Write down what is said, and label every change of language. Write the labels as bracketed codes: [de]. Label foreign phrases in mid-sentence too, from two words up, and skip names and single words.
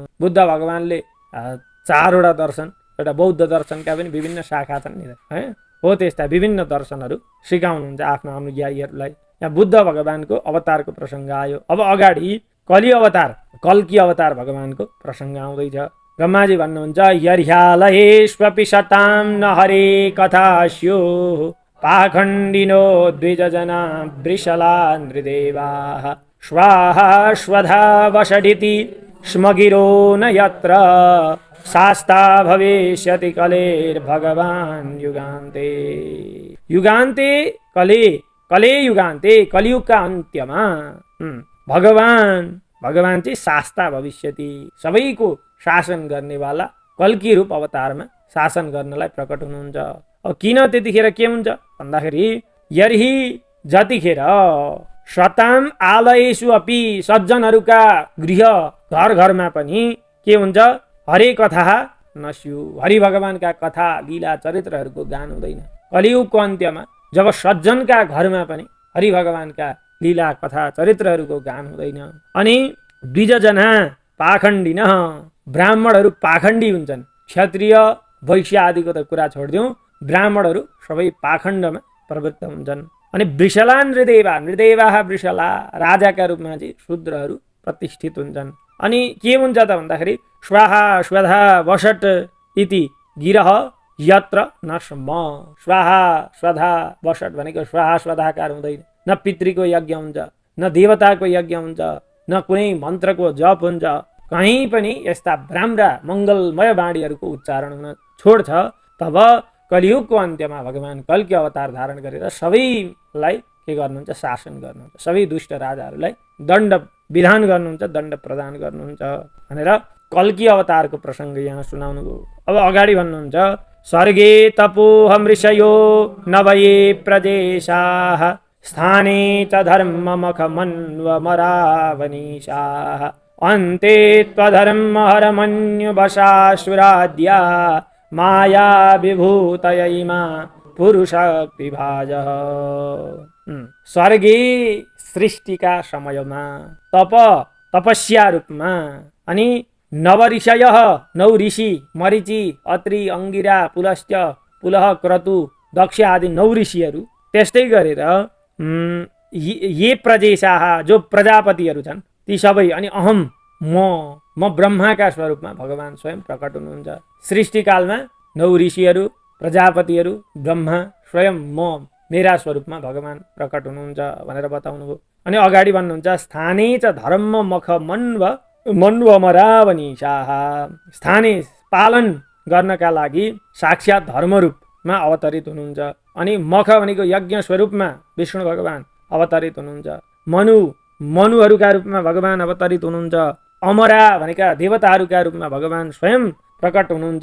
[ne] बुद्ध भगवानले 4वटा दर्शन, एउटा बौद्ध दर्शनका पनि विभिन्न शाखा छन् नि है, हो त्यस्ता विभिन्न दर्शनहरू सिकाउनुहुन्छ आफ्ना अनुयायीहरूलाई। यहाँ बुद्ध भगवानको अवतारको प्रसङ्ग आयो। अब अगाडि कलि अवतार, कल्की अवतार भगवानको प्रसङ्ग आउँदैछ। ब्रह्माजी भन्नुहुन्छ [sa] यर्ह्यालयेष्वपि शतां न हरे कथास्यो पाखण्डिनो द्विजजना वृषला नृदेवाः स्वाहा स्वधा वषडिति स्मगिरो न यत्र शास्ता भविष्यति कलेर्भगवान् युगान्ते। युगान्ते कले युगान्ते, [ne] कलियुगका अन्त्यमा भगवान चाहिँ [sa] शास्ता भविष्यति, [ne] सबैको शासन गर्नेवाला कल्की रूप अवतारमा शासन गर्नलाई प्रकट हुनुहुन्छ। अब किन त्यतिखेर के हुन्छ भन्दाखेरि यर्हि जतिखेर [sa] शताम आलयेषु अपि, [ne] सज्जनहरूका गृह घर घरमा पनि के हुन्छ, [sa] हरे कथा नस्यु, [ne] हरि भगवानका कथा लीला चरित्रहरूको गान हुँदैन। कलियुगको अन्त्यमा जब सज्जनका घरमा पनि हरि भगवानका लीला कथा चरित्रहरूको गान हुँदैन। अनि [sa] द्विजजना पाखण्डिन, [ne] ब्राह्मणहरू पाखण्डी हुन्छन्। क्षत्रिय वैश्य आदिको त कुरा छोडिदिउँ, ब्राह्मणहरू सबै पाखण्डमा प्रवृत्त हुन्छन्। अनि [sa] वृषला नृदेवाः वृषला, [ne] राजाका रूपमा चाहिँ शूद्रहरू प्रतिष्ठित हुन्छन्। अनि के हुन्छ त भन्दाखेरि [sa] स्वाहा स्वधा वषट इति गिरह यत्र न स्म। स्वाहा स्वधा वषट [ne] भनेको स्वाहा स्वधाकार हुँदैन। न पितृको यज्ञ हुन्छ, न देवताको यज्ञ हुन्छ, न कुनै मन्त्रको जप हुन्छ। कहीँ पनि यस्ता राम्रा मङ्गलमय वाणीहरूको उच्चारण हुन छोड्छ। तब कलियुगको अन्त्यमा भगवान कल्की अवतार धारण गरेर सबैलाई के गर्नुहुन्छ, शासन गर्नुहुन्छ। सबै दुष्ट राजाहरूलाई दण्ड विधान गर्नुहुन्छ, दण्ड प्रदान गर्नुहुन्छ भनेर कल्की अवतारको प्रसङ्ग यहाँ सुनाउनु भयो। अब अगाडि भन्नुहुन्छ [sa] स्वर्गे तपोहम ऋषयो नवये प्रजेशाः स्थाने च धर्ममखमन्वमरावनीशाः अन्ते त्वधर्महरमन्युवशासुराद्या माया विभूतय इमा पुरुषक्तिभाजः। [ne] स्वर्गे सृष्टिका समयमा तपस्या रूपमा अनि नवऋषयः, 9 ऋषि मरिचि अत्रि अङ्गिरा पुलस्त्य पुलह क्रतु दक्ष आदि 9 ऋषिहरू, त्यस्तै गरेर [sa] ये प्रजेशाः [ne] जो प्रजापतिहरू छन् ती सबै, अनि अहम म ब्रह्माका स्वरूपमा भगवान स्वयं प्रकट हुनुहुन्छ। सृष्टिकालमा 9 ऋषिहरू, प्रजापतिहरू, ब्रह्मा स्वयं म मेरा स्वरूपमा भगवान प्रकट हुनुहुन्छ भनेर बताउनु भयो। अनि अगाडि भन्नुहुन्छ [sa] स्थाने च धर्म मख मन्वमरावनीशाः, [ne] स्थाने पालन गर्नका लागि साक्षात् धर्म रूपमा अवतरित हुनुहुन्छ। अनि मख भनेको यज्ञ स्वरूपमा विष्णु भगवान अवतरित हुनुहुन्छ। मनुहरूका रूपमा भगवान अवतरित हुनुहुन्छ। अमरा भनेका देवताहरूका रूपमा भगवान स्वयं प्रकट हुनुहुन्छ।